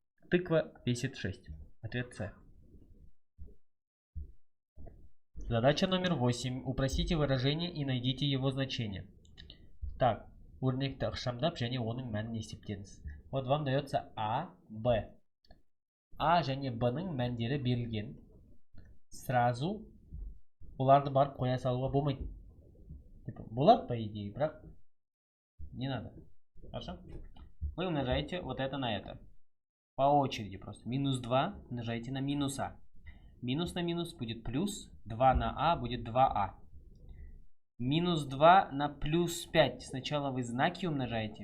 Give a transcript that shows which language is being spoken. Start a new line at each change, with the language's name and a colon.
Russian: Тыква весит 6. Ответ С. Задача номер 8. Упростите выражение и найдите его значение. Так,
Kazakh: өрнекті ықшамдап және оның мәнін есептеңіз.
Russian: Вот вам дается А, Б.
Kazakh: А және Б-ның мәндері берілген.
Russian: Сразу
Kazakh: оларды барып қоя салуға болмайды.
Russian: Типа, булат, по идее, брак. Не надо. Хорошо? Вы умножаете вот это на это. По очереди просто. Минус 2 умножаете на минус а. Минус на минус будет плюс. 2 на а будет 2а. Минус 2 на плюс 5. Сначала вы знаки умножаете.